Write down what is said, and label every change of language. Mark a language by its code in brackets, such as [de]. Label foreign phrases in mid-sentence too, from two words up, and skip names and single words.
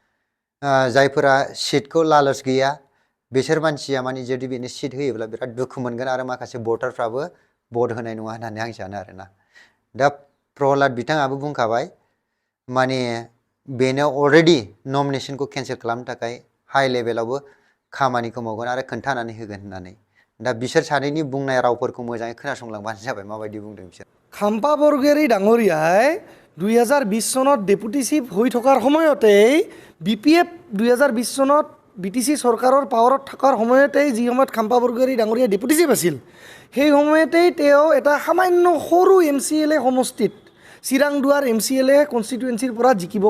[brx] जायफोरा सिटखौ लालस गैया बिसोर मानसिया माने जुदि बेनो सिट होयोब्ला बिराद दुखु मोनगोन आरो माखासे भटारफ्राबो भट होनाय नङा होननानै आं सानो आरोना दा प्रहलाद बिथाङाबो बुंखाबाय माने बेनो [en] already nomination [brx] केन्सेल खालामनो थाखाय [en] high level [brx] खामानिखौ मावगोन आरो खोन्थानानै होगोन होननानै दा बिसोर सानैनि बुंनाय रावफोरखौ मोजाङै खोनासंलांबानो जाबाय माबायदि बुंदों बिसोर [as] খাম্পা বৰগোহাঁই ডাঙৰীয়াই 2020 চনত [en] deputy chief [as] হৈ থকাৰ সময়তেই BPF 2020 চনত BTC চৰকাৰৰ পাৱাৰত থকাৰ সময়তেই যি সময়ত খাম্পা বৰগোহাঁই ডাঙৰীয়া [en] deputy chief [as] আছিল সেই সময়তেই তেওঁ এটা সামান্য সৰু MCLA সমষ্টিত চিৰাংদুৱাৰ [en] MCLA constituency [as] পৰা জিকিব